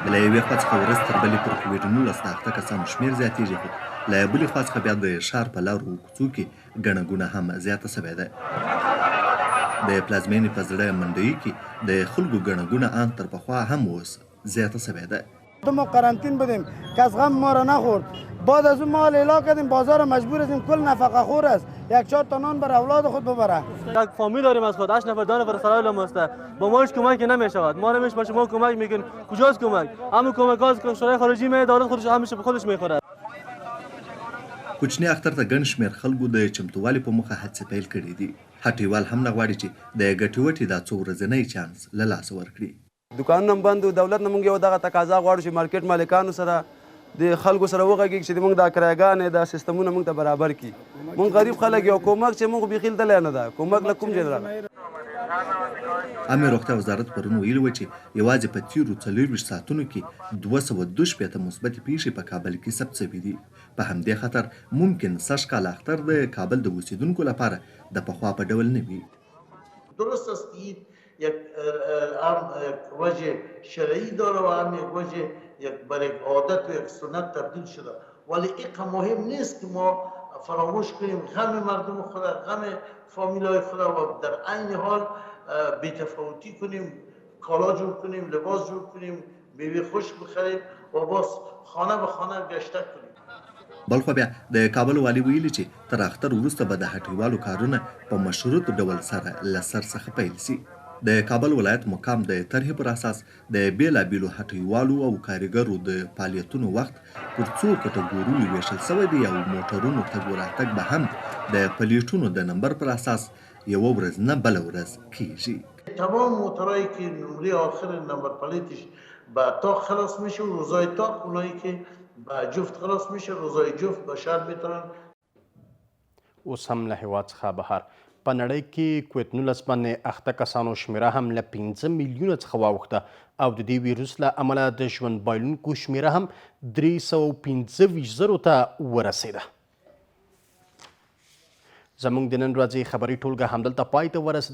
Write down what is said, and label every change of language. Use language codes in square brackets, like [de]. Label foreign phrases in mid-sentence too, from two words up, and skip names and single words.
[ps] د له یوې خوا څخه ورځ تر بلې پر کوویډ-19 د اخته کسانو شمېر زیاتېږي، خو له بلې خوا څخه بیا د ښار په لارو کوڅو کې ګڼه ګوڼه هم زیاته سوې ده. د پلازمینې په زړه منډوي کې د خلکو ګڼه ګوڼه آن تر پخوا هم اوس زیاده سوی ده. [fa] ما قرنطین بودیم، کس غم ما را نخورد. بعد از اون ما اعلام کردیم بازار مجبور هستیم کل نفقه خور است، 1-4 تا نان بر اولاد خود ببره. یک فامیل داریم از خود 8 نفر 10 نفر سرای ماسته، با ماش کمک نمیشود. ما رو به شما کمک میکنیم. کجاست کمک؟ همون کمک از کشورهای خارجی می دولت خودش همیشه به خودش میخوره. [ps] کوچني اختر ته ګڼ شمېر خلکو د چمتووالي په موخه هڅې پیل کړي دي. هټیوال هم نه غواړي چې د ګټې وټې دا څو ورځنی چانس له لاسه ورکړي. دکانونه هم بند و، دولت نه موږ یو دغه تقاضا غواړو چې مارکیټ مالکانو سره د خلکو سره وغږېږي چې موږ دا کرایګانې دا سیستمونه موږ ته برابر کړي. موږ غریب خلک یو، کومک چې موږ بیخي لیدلی نه ده، کومک له کوم ځای راغلی. عامې روغتیا وزارت پرون ویلي وه چې یوازې په تېرو 24 ساعتونو کې 262 مثبتې پیښې په کابل کې ثبت شوي دي. په همدې خاطر ممکن سږ کال اختر د کابل د اوسیدونکو لپاره د پخوا په ډول نه وي. [fa] درست است یک وجه شرعی داره و هم یک وجه یک بر یک عادت و یک سنت تبدیل شده، ولی این مهم نیست که ما فراموش کنیم غم مردم خود، غم فامیلای خود و در عین حال بی‌تفاوتی کنیم، کالا جور کنیم، لباس جور کنیم، میوه خوش بخریم و باز خانه به خانه گشته کنیم. [ps] بلخو بیا د کابل والي ویلي چې تر اختر وروسته به د هټیوالو کارونه په مشروط ډول سره له سر څخه پیل شي. د کابل ولایت مقام د طرحې پر اساس د بیلابیلو هټیوالو او کارګرو د فعالیتونو وخت پر څو کټګوریو ویشل شوی دی او موټرونو تګ وراتګ به هم د پلیټونو د نمبر پر اساس یوه ورځ نه بله ورځ کیږي. [fa] تمام موترهایی که نمره آخر نمبر پلیتش به تاق خلاص میشه و روزای تاق، اونایی که به جفت خلاص میشه روزای جفت به شهر میتونن. [ps] اوس هم له هېواد څخه بهر په نړۍ کې کویت 19 باندې اخته کسانو شمېره هم له 15 میلیونه څخه واوښته او د دې ویروس له امله د ژوند بایلونکو شمېره هم 325,000 ته ورسېده. زموږ د نن ورځې خبري ټولګه همدلته پای ته ورسېده.